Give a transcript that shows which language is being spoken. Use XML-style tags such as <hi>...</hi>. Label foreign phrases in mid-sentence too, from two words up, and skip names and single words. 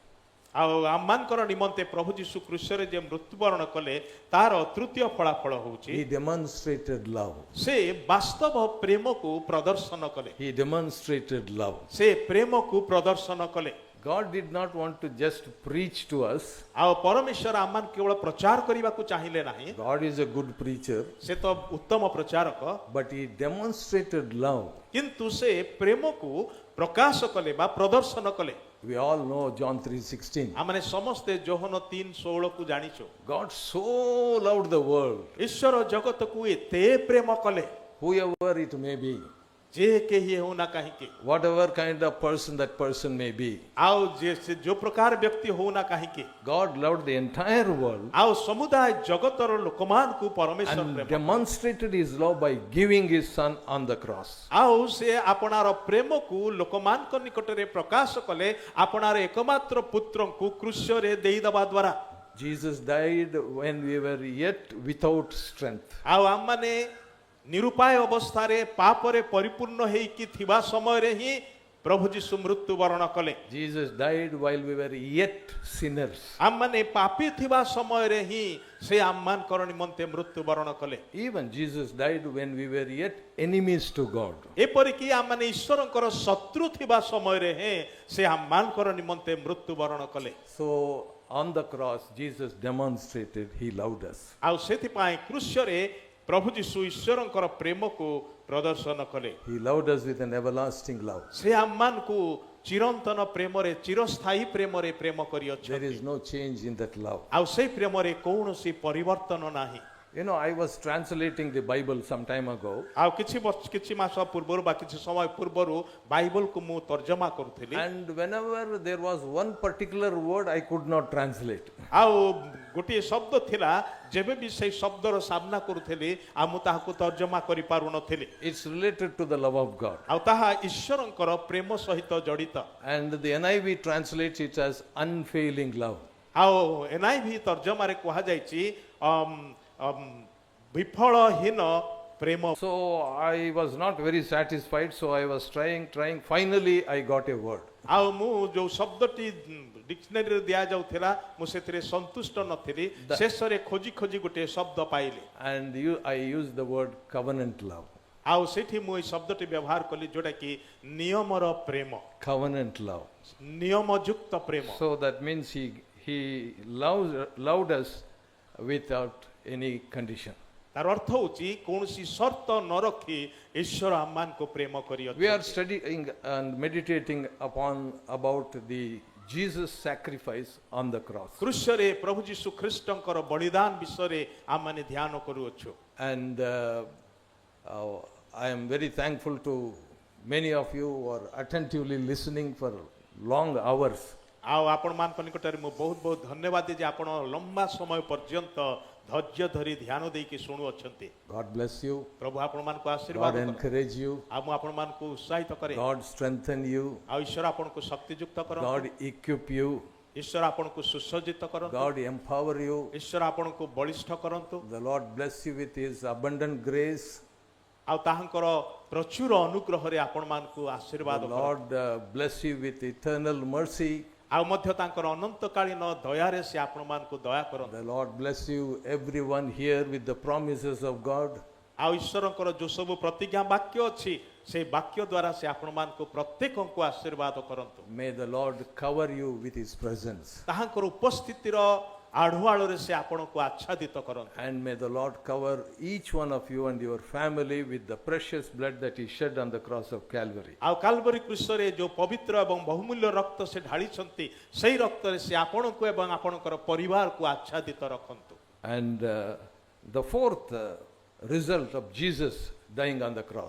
<or>ଆଉ ଆମମାନଙ୍କର ନିମନ୍ତେ ପ୍ରଭୁ ଯୀଶୁ କୃଷ୍ଣରେ ଯେ ମୃତ୍ୟୁବରଣ କଲେ ତାର ତୃତୀୟ ଫଳାଫଳ ହେଉଛି</or> <en>He demonstrated love.</en> <or>ସେ ବାସ୍ତବ ପ୍ରେମକୁ ପ୍ରଦର୍ଶନ କଲେ</or> <en>He demonstrated love.</en> <or>ସେ ପ୍ରେମକୁ ପ୍ରଦର୍ଶନ କଲେ</or> <en>God did not want to just preach to us.</en> <or>ଆଉ ପରମେଶ୍ୱର ଆମମାନ କେବଳ ପ୍ରଚାର କରିବାକୁ ଚାହିଁଲେ ନାହିଁ</or> <en>God is a good preacher,</en> <or>ସେ ତ ଉତ୍ତମ ପ୍ରଚାରକ</or> <en>but He demonstrated love.</en> <or>କିନ୍ତୁ ସେ ପ୍ରେମକୁ ପ୍ରକାଶ କଲେ ବା ପ୍ରଦର୍ଶନ କଲେ</or> <en>We all know John 3:16.</en> <or>ଆମେ ସମସ୍ତେ ଯୋହନ 3:16 କୁ ଜାଣିଛୁ</or> <en>God so loved the world,</en> <or>ଈଶ୍ୱର ଜଗତକୁ ଏତେ ପ୍ରେମ କଲେ</or> <en>whoever it may be,</en> <or>ଯେ କେହି ହେଉନା କାହିଁକି</or> <en>whatever kind of person that person may be.</en> <or>ଆଉ ଯେ ସେ ଯୋଉ ପ୍ରକାର ବ୍ୟକ୍ତି ହେଉନା କାହିଁକି</or> <en>God loved the entire world</en> <or>ଆଉ ସମୁଦାୟ ଜଗତର ଲୋକମାନଙ୍କୁ ପରମେଶ୍ୱର</or> <en>and</en> <or>ପ୍ରେମ</or> <en>demonstrated His love by giving His Son on the cross.</en> <or>ଆଉ ସେ ଆପଣାର ପ୍ରେମକୁ ଲୋକମାନଙ୍କ ନିକଟରେ ପ୍ରକାଶ କଲେ ଆପଣାର ଏକମାତ୍ର ପୁତ୍ରଙ୍କୁ କ୍ରୁଶରେ ଦେଇଦେବା ଦ୍ୱାରା</or> <en>Jesus died when we were yet without strength.</en> <or>ଆଉ ଆମମାନେ ନିରୁପାୟ ଅବସ୍ଥାରେ ପାପରେ ପରିପୂର୍ଣ୍ଣ ହେଇକି ଥିବା ସମୟରେ ହିଁ ପ୍ରଭୁ ଯୀଶୁ ମୃତ୍ୟୁବରଣ କଲେ</or> <en>Jesus died while we were yet sinners.</en> <or>ଆମମାନେ ପାପୀ ଥିବା ସମୟରେ ହିଁ ସେ ଆମମାନଙ୍କର ନିମନ୍ତେ ମୃତ୍ୟୁବରଣ କଲେ</or> <en>Even Jesus died when we were yet enemies to God.</en> <or>ଏପରିକି ଆମମାନେ ଈଶ୍ୱରଙ୍କର ଶତ୍ରୁ ଥିବା ସମୟରେ ହିଁ ସେ ଆମମାନଙ୍କର ନିମନ୍ତେ ମୃତ୍ୟୁବରଣ କଲେ</or> <en>So on the cross, Jesus demonstrated He loved us.</en> <or>ଆଉ ସେଥିପାଇଁ କ୍ରୁଶରେ ପ୍ରଭୁ ଯୀଶୁ ଈଶ୍ୱରଙ୍କର ପ୍ରେମକୁ ପ୍ରଦର୍ଶନ କଲେ</or> <en>He loved us with an everlasting love.</en> <or>ସେ ଆମମାନଙ୍କୁ ଚିରନ୍ତନ ପ୍ରେମରେ ଚିରସ୍ଥାୟୀ ପ୍ରେମରେ ପ୍ରେମ</or> <en>There</en> <or>କରିଅଛନ୍ତି</or> <en>is no change in that love.</en> <or>ଆଉ ସେଇ ପ୍ରେମରେ କୌଣସି ପରିବର୍ତ୍ତନ ନାହିଁ</or> <en>You know, I was translating the Bible some time ago,</en> <or>ଆଉ କିଛି ମାସ ପୂର୍ବରୁ ବା କିଛି ସମୟ ପୂର୍ବରୁ ବାଇବଲକୁ ମୁଁ ତର୍ଜମା କରୁଥିଲି</or> <en>and whenever there was one particular word I could not translate.</en> <or>ଆଉ ଗୋଟିଏ ଶବ୍ଦ ଥିଲା ଯେବେ ବି ସେଇ ଶବ୍ଦର ସାମ୍ନା କରୁଥିଲି ଆଉ ମୁଁ ତାହାକୁ ତର୍ଜମା କରିପାରୁନଥିଲି</or> <en>It's related to the love of God.</en> <or>ଆଉ ତାହା ଈଶ୍ୱରଙ୍କର ପ୍ରେମ ସହିତ ଜଡ଼ିତ</or> <en>And the NIV translates it as unfailing love.</en> <or>ଆଉ NIV ତର୍ଜମାରେ କୁହାଯାଇଛି ବିଫଳହୀନ ପ୍ରେମ</or> <en>So I was not very satisfied, so I was trying. Finally, I got a word.</en> <or>ଆଉ ମୁଁ ଯୋଉ ଶବ୍ଦଟି ଡିକ୍ସନାରୀରେ ଦିଆଯାଉଥିଲା ମୁଁ ସେଥିରେ ସନ୍ତୁଷ୍ଟ ନଥିଲି ଶେଷରେ ଖୋଜି ଖୋଜି ଗୋଟିଏ ଶବ୍ଦ ପାଇଲି</or> <en>And I used the word covenant love.</en> <or>ଆଉ ସେଠି ମୁଁ ଏଇ ଶବ୍ଦଟି ବ୍ୟବହାର କଲି ଯୋଉଟା କି ନିୟମର ପ୍ରେମ</or> <en>Covenant love.</en> <or>ନିୟମଯୁକ୍ତ ପ୍ରେମ</or> <en>So that means he loved us without any condition.</en> <or>ତାର ଅର୍ଥ ହେଉଛି କୌଣସି ସର୍ତ୍ତ ନ ରଖି ଈଶ୍ୱର ଆମମାନଙ୍କୁ ପ୍ରେମ</or> <en>We are</en> <or>କରିଅଛନ୍ତି</or> <en>studying and meditating about the Jesus sacrifice on the cross.</en> <or>କୃଷ୍ଣରେ ପ୍ରଭୁ ଯୀଶୁ ଖ୍ରୀଷ୍ଟଙ୍କର ବଳିଦାନ ବିଷୟରେ ଆମମାନେ ଧ୍ୟାନ କରୁଅଛୁ</or> <en>And I am very thankful to many of you who are attentively listening for long hours.</en> <or>ଆଉ ଆପଣମାନଙ୍କ ନିକଟରେ ମୁଁ ବହୁତ ବହୁତ ଧନ୍ୟବାଦ ଯେ ଆପଣ ଲମ୍ବା ସମୟ ପର୍ଯ୍ୟନ୍ତ ଧୈର୍ଯ୍ୟ ଧରି ଧ୍ୟାନ ଦେଇକି ଶୁଣୁଅଛନ୍ତି</or> <en>God bless you.</en> <or>ପ୍ରଭୁ ଆପଣମାନଙ୍କୁ</or> <en>God</en> <or>ଆଶୀର୍ବାଦ କରନ୍ତୁ।</or> <en>encourage you.</en> <or>ଆଉ ମୁଁ ଆପଣମାନଙ୍କୁ ଉତ୍ସାହିତ କରେ</or> <en>God strengthen you.</en> <or>ଆଉ ଈଶ୍ୱର ଆପଣଙ୍କୁ ଶକ୍ତିଯୁକ୍ତ କରନ୍ତୁ</or> <en>God equip you.</en> <or>ଈଶ୍ୱର ଆପଣଙ୍କୁ ସୁସଜ୍ଜିତ କରନ୍ତୁ</or> <en>God empower you.</en> <or>ଈଶ୍ୱର ଆପଣଙ୍କୁ ବଳିଷ୍ଠ କରନ୍ତୁ</or> <en>The Lord bless you with His abundant grace.</en> <or>ଆଉ ତାହାଙ୍କର ପ୍ରଚୁର ଅନୁଗ୍ରହରେ ଆପଣମାନଙ୍କୁ ଆଶୀର୍ବାଦ</or> <en>The</en> <or>କରନ୍ତୁ</or> <en>Lord bless you with eternal mercy.</en> <or>ଆଉ ମଧ୍ୟ ତାଙ୍କର ଅନନ୍ତକାଳୀନ ଦୟାରେ ସେ ଆପଣମାନଙ୍କୁ ଦୟା କରନ୍ତୁ</or> <en>The Lord bless you, everyone here, with the promises of God.</en> <or>ଆଉ ଈଶ୍ୱରଙ୍କର ଯୋଉ ସବୁ ପ୍ରତିଜ୍ଞା ବାକ୍ୟ ଅଛି ସେଇ ବାକ୍ୟ ଦ୍ୱାରା ସେ ଆପଣମାନଙ୍କୁ ପ୍ରତ୍ୟେକଙ୍କୁ ଆଶୀର୍ବାଦ କରନ୍ତୁ।</or> <en>May the Lord cover you with His presence.</en> <or>ତାହାଙ୍କର ଉପସ୍ଥିତିର ଆଢୁଆଳରେ ସେ ଆପଣଙ୍କୁ ଆଚ୍ଛାଦିତ କରନ୍ତୁ।</or> <en>And may the Lord cover each one of you and your family with the precious blood that He shed on the cross of Calvary.</en> <or>ଆଉ କାଲବରୀ କ୍ରୁଶରେ ଯୋଉ ପବିତ୍ର ଏବଂ ବହୁମୂଲ୍ୟ ରକ୍ତ ସେ ଢାଳିଛନ୍ତି ସେଇ ରକ୍ତରେ ସେ ଆପଣଙ୍କୁ ଏବଂ ଆପଣଙ୍କର ପରିବାରକୁ ଆଚ୍ଛାଦିତ ରଖନ୍ତୁ।</or> <en>And the fourth result of Jesus dying on the cross.</en>